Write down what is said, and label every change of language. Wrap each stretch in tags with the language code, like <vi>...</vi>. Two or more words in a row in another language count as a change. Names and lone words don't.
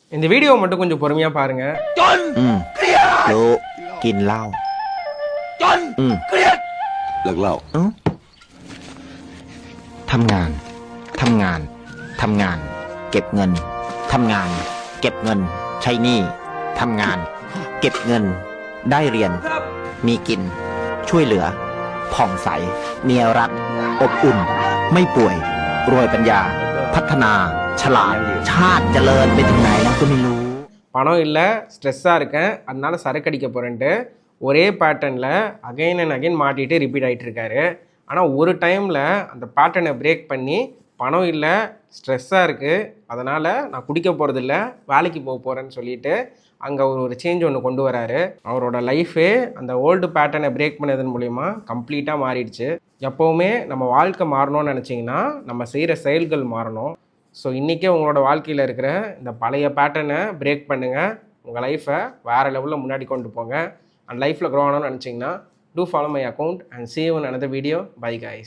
<ta>இந்த வீடியோ மட்டும் கொஞ்சம் பொறுமையா பாருங்க.</ta> <th>รู้กินเหล้า เลิกเหล้า ทำงานทำงานทำงานเก็บเงินทำงานเก็บเงินใช้หนี้ทำงานเก็บเงินได้เรียนมีกินช่วยเหลือผ่องใสเมียรักอบอุ่นไม่ป่วยรวยปัญญาพัฒนาฉลาดชาติเจริญไปถึงไหนนะก็ไม่รู้</th> <ta>பணம் இல்லை, ஸ்ட்ரெஸ்ஸாக இருக்கேன், அதனால சரக்கு அடிக்க போகிறேன்ட்டு ஒரே பேட்டர்னில்</ta> <en>again and again</en> <ta>மாட்டிகிட்டு ரிப்பீட் ஆகிட்டு இருக்காரு. ஆனால் ஒரு டைமில் அந்த</ta> <en>pattern break</en> <ta>பண்ணி பணம் இல்லை, ஸ்ட்ரெஸ்ஸாக இருக்குது, அதனால் நான் குடிக்க போகிறதில்ல, வேலைக்கு போக போகிறேன்னு சொல்லிட்டு அங்கே ஒரு சேஞ்ச் ஒன்று கொண்டு வராரு. அவரோட லைஃபே அந்த</ta> <en>old pattern break</en> <ta>பண்ணதன் மூலிமா கம்ப்ளீட்டாக மாறிடுச்சு. எப்போவுமே நம்ம வாழ்க்கை மாறணும்னு நினச்சிங்கன்னா நம்ம செய்கிற செயல்கள் மாறணும். ஸோ இன்றைக்கே உங்களோட வாழ்க்கையில் இருக்கிற இந்த பழைய</ta> <en>pattern break</en> <ta>பண்ணுங்கள். உங்கள் லைஃப்பை வேறு லெவலில் முன்னாடி கொண்டு போங்க.</ta> <en>and life grow</en> <ta>ஆகணும்னு நினச்சிங்கன்னா</ta> <en>do follow my account and see you in another video. Bye guys.</en>